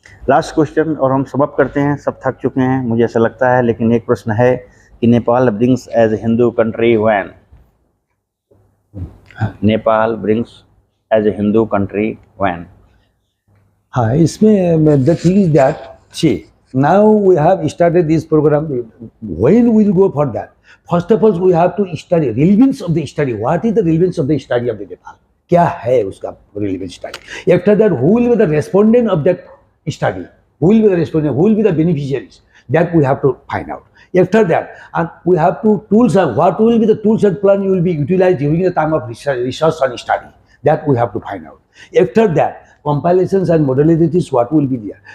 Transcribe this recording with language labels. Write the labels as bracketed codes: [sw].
[hi] Last question और हम समाप्त करते हैं, सब थक चुके हैं मुझे ऐसा लगता है, लेकिन एक प्रश्न है कि Nepal [en] Brings as a Hindu country when? Nepal brings as a Hindu country when? [hi] हाँ, इसमें [en] The thing is that see now we have started this program. When we will go for that, first of all we have to study relevance of the study. What is the relevance of the study of the Nepal? [hi] क्या है उसका relevance study? [en] After that, who will be the respondent of that study? Who will be the respondent? Who will be the beneficiaries? That we have to find out. After that, and we have to tools. What will be the tools and plan you will be utilized during the time of research and study? That we have to find out. After that, compilations and modalities, what will be there?